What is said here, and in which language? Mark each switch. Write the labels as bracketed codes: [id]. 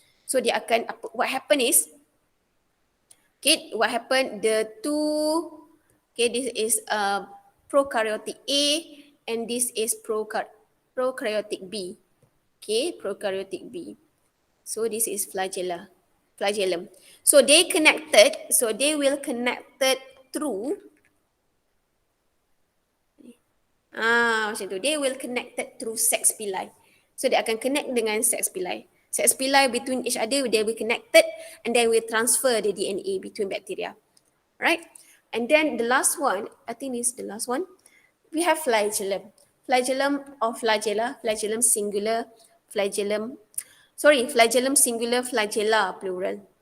[ms] So dia akan, [en] what happen is, okay, what happen, the two, okay, this is prokaryotic A and this is prokaryotic B. Okay, prokaryotic B. So this is flagellum. So they connected, so they will connected through [ms] macam tu. [en] They will connected through sex pili. [ms] So dia akan connect dengan sex pili. [en] Sex pili between each other, they will connected and they will transfer the DNA between bacteria. Right? And then the last one, I think this is the last one. We have flagellum. Flagellum or flagella, flagellum singular, flagellum singular, flagella plural.